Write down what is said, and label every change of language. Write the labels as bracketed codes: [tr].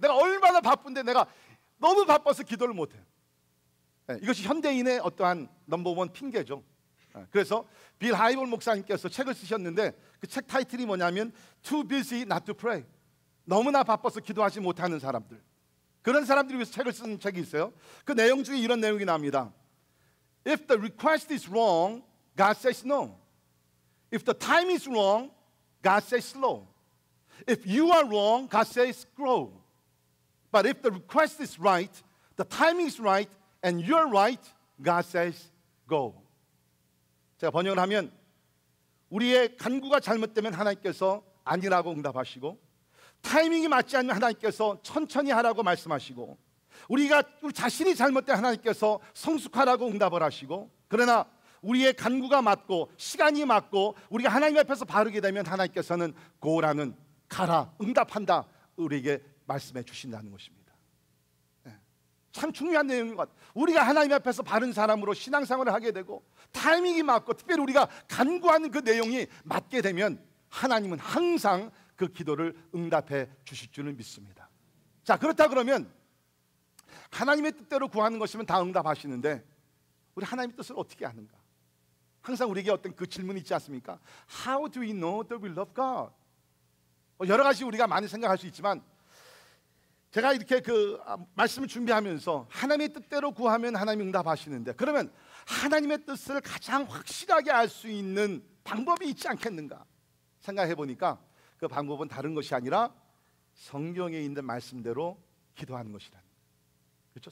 [ko] 내가 얼마나 바쁜데 내가 너무 바빠서 기도를 못해요. 이것이 현대인의 어떠한 넘버원 핑계죠. 그래서 빌 하이볼 목사님께서 책을 쓰셨는데 그 책 타이틀이 뭐냐면 [en] Too busy not to pray. [ko] 너무나 바빠서 기도하지 못하는 사람들, 그런 사람들이 위해서 책을 쓴 책이 있어요. 그 내용 중에 이런 내용이 나옵니다. [en] If the request is wrong, God says no. If the time is wrong, God says slow. If you are wrong, God says grow. But if the request is right, the timing is right, and you're right, God says, go. [ko] 제가 번역을 하면 우리의 간구가 잘못되면 하나님께서 아니라고 응답하시고, 타이밍이 맞지 않으면 하나님께서 천천히 하라고 말씀하시고, 우리 자신이 잘못된 하나님께서 성숙하라고 응답을 하시고, 그러나 우리의 간구가 맞고 시간이 맞고 우리가 하나님 앞에서 바르게 되면 하나님께서는 고라는 가라, 응답한다, 우리에게 말씀해 주신다는 것입니다. 참 중요한 내용인 것 같아요. 우리가 하나님 앞에서 바른 사람으로 신앙생활을 하게 되고 타이밍이 맞고 특별히 우리가 간구하는 그 내용이 맞게 되면 하나님은 항상 그 기도를 응답해 주실 줄을 믿습니다. 자, 그렇다 그러면 하나님의 뜻대로 구하는 것이면 다 응답하시는데 우리 하나님의 뜻을 어떻게 아는가? 항상 우리에게 어떤 그 질문이 있지 않습니까? [en] How do we know that we love God? [ko] 여러 가지 우리가 많이 생각할 수 있지만 제가 이렇게 그 말씀을 준비하면서 하나님의 뜻대로 구하면 하나님이 응답하시는데, 그러면 하나님의 뜻을 가장 확실하게 알 수 있는 방법이 있지 않겠는가 생각해 보니까 그 방법은 다른 것이 아니라 성경에 있는 말씀대로 기도하는 것이라는, 그렇죠?